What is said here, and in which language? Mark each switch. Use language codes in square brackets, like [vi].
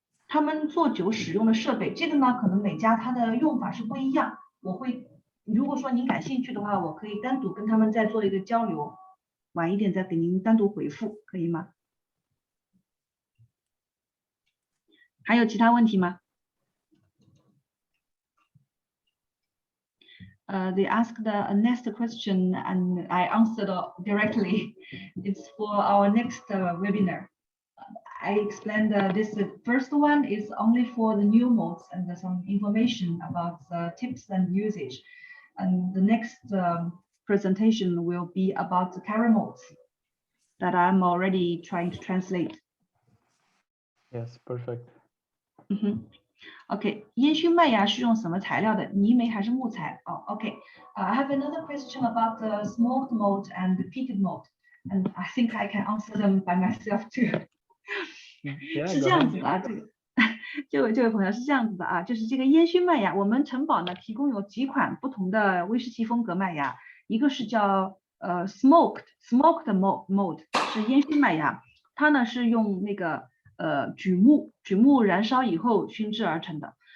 [zh] 他们做酒使用的设备，这个呢可能每家它的用法是不一样，如果说您感兴趣的话，我可以单独跟他们再做一个交流，晚一点再给您单独回复，可以吗？还有其他问题吗？ [en] They asked the next question and I answered directly. It's for our next webinar. I explained this first one is only for the new malts and some information about the tips and usage. And the next presentation will be about the caramels that I'm already trying to translate. Yes, perfect. [zh] OK， 烟熏麦芽是用什么材料的？泥煤还是木材？ [en] 哦 ，OK。I have another question about the smoked malt and the peated malt, and I think I can answer them by myself too. [zh] 是这样子的啊，这位朋友是这样子的啊，就是这个烟熏麦芽，我们城堡呢提供有几款不同的威士忌风格麦芽，一个是叫smoked malt 是烟熏麦芽，它呢是用那个榉木燃烧以后熏制而成的。